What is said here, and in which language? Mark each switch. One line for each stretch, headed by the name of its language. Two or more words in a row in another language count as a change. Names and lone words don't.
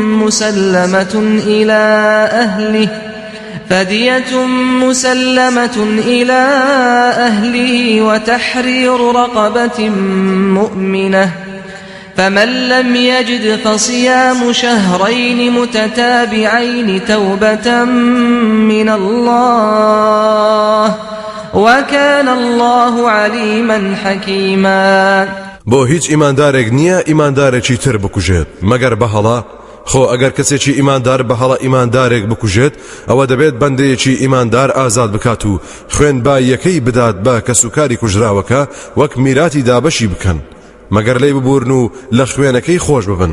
Arabic: مسلمة إلى أهله وتحرير رقبة مؤمنة فمن لم يجد فصيام شهرين متتابعين توبة من الله وكان الله عليما حكيما.
Central Kurdish: بۆ هیچ ئیماندارێک نییە ئیماندارێکی تر بکوژێت مەگەر بەهەڵا. خۆ ئەگەر کەسێکی ئیماندار بەهەڵە ئیماندارێک بکوژێت ئەوە دەبێت بەندەیەکی ئیماندار ئازاد بکات و خوێنباییەکەی بدات بە کەسوکاری کوژراوەکە وەک میراتی دابەشی بکەن مەگەر لێی ببورن و لە خوێنەکەی خۆش ببن.